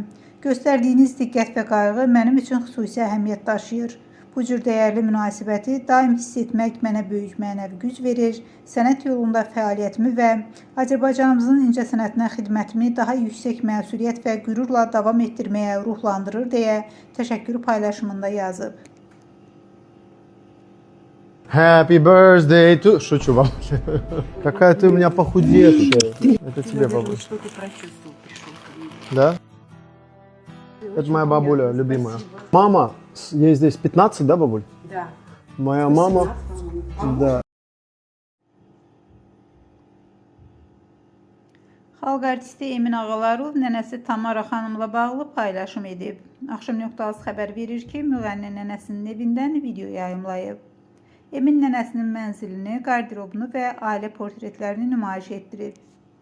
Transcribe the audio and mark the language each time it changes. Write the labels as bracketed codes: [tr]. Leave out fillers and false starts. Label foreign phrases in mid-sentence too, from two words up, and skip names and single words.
[az] Göstərdiyiniz diqqət və qayğı mənim üçün xüsusi əhəmiyyət daşıyır. Bu cür dəyərli münasibəti daim hiss etmək mənə böyük mənəvi güc verir, sənət yolunda fəaliyyətimi və Azərbaycanımızın incə sənətinə xidmətimi daha yüksək məsuliyyət və qürurla davam etdirməyə ruhlandırır deyə təşəkkür paylaşımında yazıb. [en] Happy birthday to... [ru] Шучу вам. Какая ты у меня похудевшая. Это тебе, бабуля. Что ты прочувствовал, пришел ко мне. Да? Это моя бабуля, любимая. Мама, ей здесь 15, да, бабуль? Да. Моя мама, да. [az] Xalq artisti Emin Ağalarov nənəsi Tamara xanımla bağlı paylaşım edib. Axşam.az xəbər verir ki, müğənni nənəsinin evindən video yayımlayıb. Emin nənəsinin mənzilini, qarderobunu və ailə portretlərini nümayiş etdirib.